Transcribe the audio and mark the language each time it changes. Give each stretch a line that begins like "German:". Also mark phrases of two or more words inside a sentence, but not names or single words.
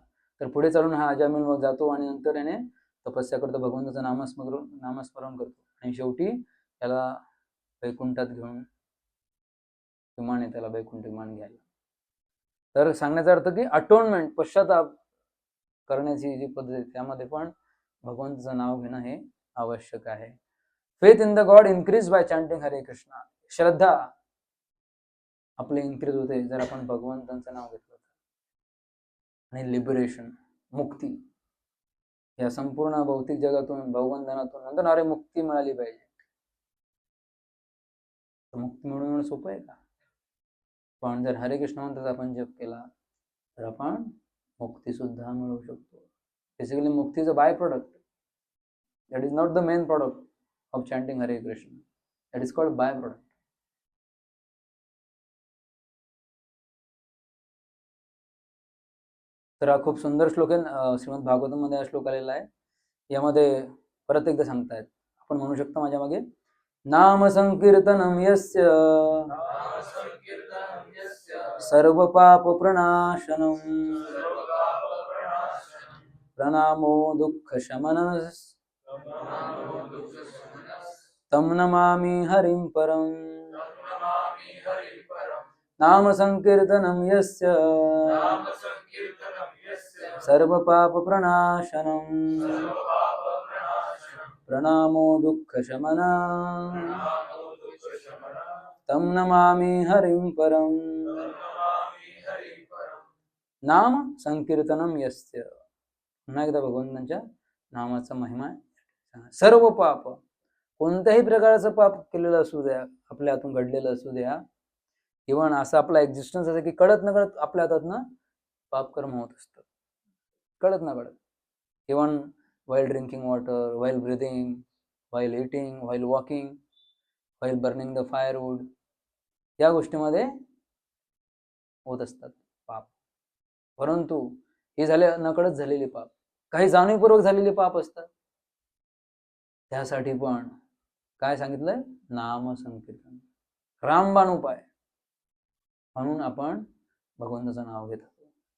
Marathi: तर पुढे चालून हा अजामिल मग जातो आणि नंतर याने तपस्या करतो, भगवंताचं नामस्मरण करतो आणि शेवटी त्याला वैकुंठात घेऊन विमान आहे, त्याला वैकुंठ विमान घ्यायला. तर सांगण्याचा अर्थ की अटोनमेंट, पश्चाताप करण्याची जी पद्धत आहे त्यामध्ये पण भगवंताचं नाव घेणं हे आवश्यक आहे.
English: faith in the God increase by chanting Hare Krishna.
Marathi: श्रद्धा आपली इन्क्रीज होते जर आपण भगवंतांचं नाव घेतलं. आणि लिबरेशन, मुक्ती, या संपूर्ण भौतिक जगातून, भवबंधनातून नंतर मुक्ती मिळाली पाहिजे. तर मुक्ती मिळवणं सोपं आहे का? पण जर हरे कृष्ण मंत्राचा आपण जप केला तर आपण मुक्ती सुद्धा मिळवू शकतो.
English: basically मुक्ती is a by product. that is not the main product of chanting Hare Krishna. that is called by product.
Marathi: तर हा खूप सुंदर श्लोक आहे. श्रीमद भागवतम मध्ये हा श्लोक आलेला आहे. यामध्ये परत एकदा सांगतायत, आपण म्हणू शकतो माझ्या मागे,
Sanskrit: नाम संकीर्तनम यस्य सर्व पाप प्रणाशनम प्रणामो दुःख शमनस तम नमामि हरिं परम. नाम संकीर्तनम यस्य सर्व पाप प्रणाशनम प्रणामो दुःख शमना तम नमामि हरिं परम. नाम संकीर्तनम यस्य,
Marathi: पुन्हा एकदा भगवंतांच्या नामाचा महिमा आहे. सर्व पाप, कोणत्याही प्रकारचं पाप केलेलं असू द्या, आपल्या हातून घडलेलं असू द्या, इव्हन असं आपला एक्झिस्टन्स असं की कळत न कळत आपल्या हातातनं पाप कर्म होत असतं, कळत न कळत.
English: इव्हन while drinking water, while breathing, while eating, while walking, while burning the firewood,
Marathi: या गोष्टीमध्ये होत असतात पाप. परंतु हे झाले नकळत झालेले पाप. काही जाणीवपूर्वक झालेले पाप असतात, त्यासाठी पण काय सांगितलंय? नाम संकीर्तन, रामबाण उपाय म्हणून आपण भगवंताचं नाव घेत असतो.